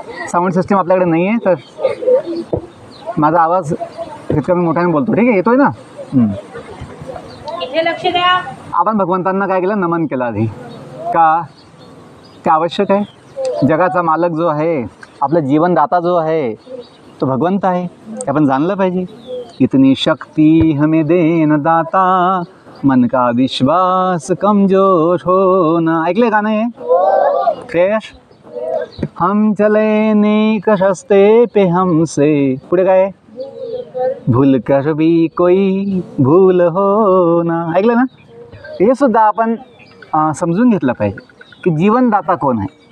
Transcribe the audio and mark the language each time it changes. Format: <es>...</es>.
<mr>Sound system आपल्याकडे नाही आहे, तर माझा आवाज इतका मी मोठ्याने बोलतो, ठीक आहे? येतोय ना? इथे लक्ष द्या. आपण भगवंतांना काय केलं? नमन केलं आधी. का? ते आवश्यक आहे. जगाचा मालक जो आहे, आपला जीवनदाता जो आहे, तो भगवंत आहे, हे आपण जाणलं पाहिजे.</mr> <hi>इतनी शक्ति हमें देन दाता, मन का विश्वास कमजोर होना.</hi> <mr>ऐकले का नाही? फ्रेश.</mr> <hi>हम चले नेक रस्ते पे हमसे,</hi> <mr>पुढे काय?</mr> <hi>भूल कर भी कोई भूल हो ना.</hi> <mr>ऐकलं ना? हे सुद्धा आपण समजून घेतलं पाहिजे की जीवनदाता कोण आहे.</mr>